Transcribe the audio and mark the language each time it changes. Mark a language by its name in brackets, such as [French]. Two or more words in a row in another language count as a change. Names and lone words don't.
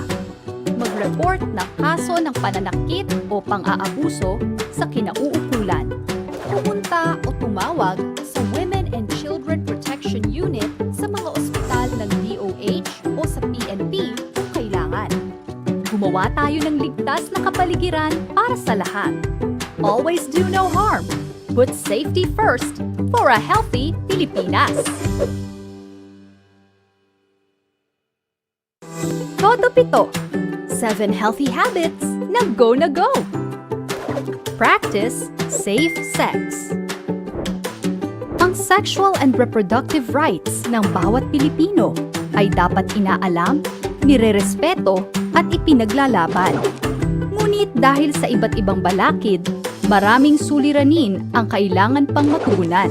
[Filipino] Mag-report ng kaso ng pananakit o pang-aabuso sa kinauukulan. Pumunta o tumawag sa Women and Children Protection Unit sa mga ospital ng DOH o sa PNP kung kailangan. Gumawa tayo ng ligtas na kapaligiran para sa lahat. [English] Always do no harm. Put safety first for a healthy Pilipinas. [Filipino] Todo 7. 7 [English] healthy habits [Filipino] na go na go. [English] Practice safe sex. [Filipino] Ang [English] sexual and reproductive rights [Filipino] ng bawat Pilipino ay dapat inaalam, nirerespeto at ipinaglalaban. Ngunit dahil sa iba't ibang balakid, maraming suliranin ang kailangan pang matugunan.